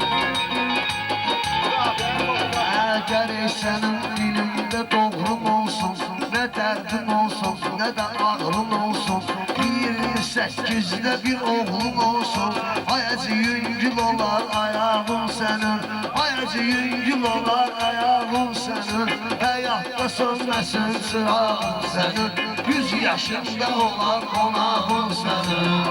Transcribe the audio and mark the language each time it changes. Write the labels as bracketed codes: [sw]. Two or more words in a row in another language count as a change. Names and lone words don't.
[az] Gərək sənin dilində doğrum olsun Nə dərdin olsun, nə də ağrın olsun 28'de bir oğlum olsun [tr] Ayacı yüngül olar ayağım senin Ayacı yüngül olar ayağım senin Hayatta sönmesin çırağım senin 100 yaşında olan konağım senin